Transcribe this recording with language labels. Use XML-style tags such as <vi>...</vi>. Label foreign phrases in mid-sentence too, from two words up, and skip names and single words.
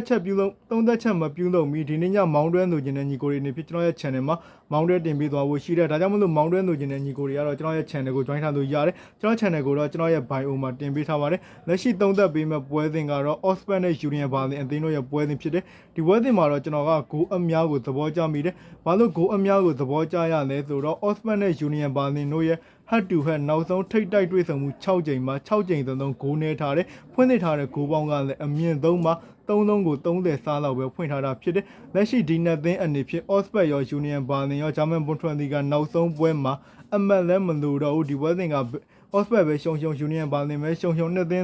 <my>ချက်မပြုလုပ်မီဒီနေ့ညမောင်းတွဲလိုချင်တဲ့ညီကိုတွေအနေဖြင့်ကျွန်တော်ရဲ့ channel မှာမောင်းတွဲတင်ပေးသွားဖို့ရှိတယ်ဒါကြောင့်မလို့မောင်းတွဲလိုချင်တဲ့ညီကိုတွေကတော့ကျွန်တော်ရဲ့ channel ကို join ထားလို့ရတယ်ကျွန်တော် channel ကိုတော့ကျွန်တော်ရဲ့ bio မှာတင်ပေးထားပါတယ်လက်ရှိသုံးသက်ပေးမဲ့ပွဲစဉ်ကတော့ Oxford နဲ့ Union Berlin အ သင်းတို့ရဲ့ပွဲစဉ်ဖြစ်တယ်ဒီပွဲစဉ်မှာတော့ကျွန်တော်ကဂိုးအများကိုသဘောကျမိတယ်ဘာလို့ဂိုးအများကိုသဘောကျရလဲဆိုတော့ Oxford နဲ့ Union Berlin တို့ရဲ့</my> <en>head to head</en> <my>နောက်ဆုံးထိပ်တိုက်တွေ့ဆုံမှု 6ကြိမ်မှာ6ကြိမ်သုံးဂိုးနေထားတယ်ဖွင့်နေထားတဲ့ဂိုးပေါင်းကလည်းအမြင့်ဆုံးမှာ3ကို30စားလောက်ပဲဖွင့်ထားတာဖြစ်တယ်လက်ရှိဒီနှစ်သင်းအနေဖြင့် Oxford ရော Union Berlin ရော German Bundesliga နောက်ဆုံးပွဲမှာအမှတ်လည်းမလို့တော့ဘူးဒီပွဲစဉ်ကOxford ပဲရှုံUnion Berlin ပဲရှုံနှစ်သင်း</my>